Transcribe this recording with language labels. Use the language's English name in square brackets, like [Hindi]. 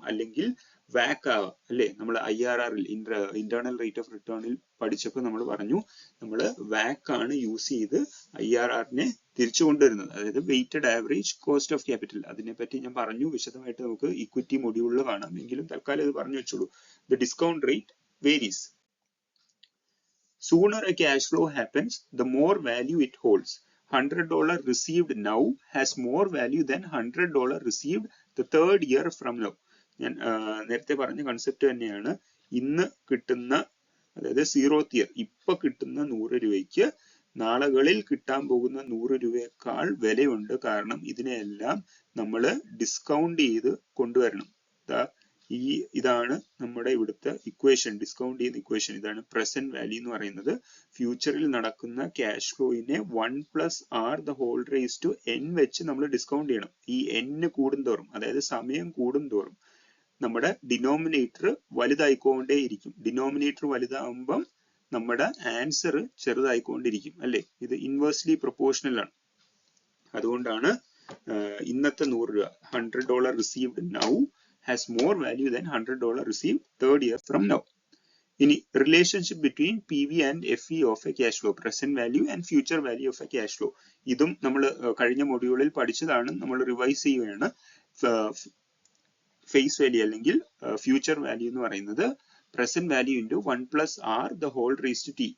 [Malayalam] അല്ലെങ്കിൽ വാക്ക് ആവാം. അല്ലെ, നമ്മൾ IRR ഇന്റേണൽ റേറ്റ് ഓഫ് റിട്ടേണിൽ പഠിച്ചപ്പോൾ നമ്മൾ പറഞ്ഞു, നമ്മൾ വാക്ക് ആണ് യൂസ് ചെയ്ത് IRRനെ തിരിച്ചു കൊണ്ടുവരുന്നത്. അതായത് weighted average cost of capital. അതിനെപ്പറ്റി ഞാൻ പറഞ്ഞു, വിശദമായിട്ട് നമുക്ക് ഇക്വിറ്റി മൊഡ്യൂളിൽ കാണാം. എങ്കിലും തൽക്കാലം ഇത് പറഞ്ഞു വെച്ചോളൂ. [English] The discount rate varies. Sooner a cash flow happens, the more value it holds. $100 received now has more value than $100 received the third year from now. [Malayalam] ഞാൻ നേരത്തെ പറഞ്ഞ കൺസെപ്റ്റ് തന്നെയാണ്. ഇന്ന് കിട്ടുന്ന, അതായത് 0th ഇയർ, ഇപ്പൊ കിട്ടുന്ന 100 രൂപയ്ക്ക് നാളുകളിൽ കിട്ടാൻ പോകുന്ന 100 രൂപയേക്കാൾ വിലയുണ്ട്. കാരണം ഇതിനെല്ലാം നമ്മൾ ഡിസ്കൗണ്ട് ചെയ്ത് കൊണ്ടുവരണം. ഇതാണ് നമ്മുടെ ഇവിടുത്തെ ഇക്വേഷൻ, ഡിസ്കൗണ്ട് ചെയ്യുന്ന ഇക്വേഷൻ. ഇതാണ് പ്രസന്റ് വാല്യൂ എന്ന് പറയുന്നത്. ഫ്യൂച്ചറിൽ നടക്കുന്ന cash ഫ്ലോയിനെ 1+r [English] the whole raised to n [Malayalam] വെച്ച് നമ്മൾ ഡിസ്കൗണ്ട് ചെയ്യണം. ഈ n കൂടുന്തോറും, അതായത് സമയം കൂടുന്തോറും നമ്മുടെ ഡിനോമിനേറ്റർ വലുതായിക്കൊണ്ടേയിരിക്കും. ഡിനോമിനേറ്റർ വലുതാകുമ്പം നമ്മുടെ ആൻസർ ചെറുതായിക്കൊണ്ടിരിക്കും. അല്ലെ, ഇത് ഇൻവേഴ്സ്ലി പ്രൊപ്പോർഷണൽ ആണ്. അതുകൊണ്ടാണ് ഇന്നത്തെ 100 രൂപ, [English] $100 received now has more value than $100 received third year from now. ഇനി relationship between PV and FE of a cash flow, present value and future value of a cash flow. [Malayalam] ഇതും നമ്മൾ കഴിഞ്ഞ മൊഡ്യൂളിൽ പഠിച്ചതാണ്. നമ്മൾ റിവൈസ് ചെയ്യുകയാണ്. ഫേസ് വാല്യൂ അല്ലെങ്കിൽ future value എന്ന് പറയുന്നത് present value into 1+r [English] the whole raised to t.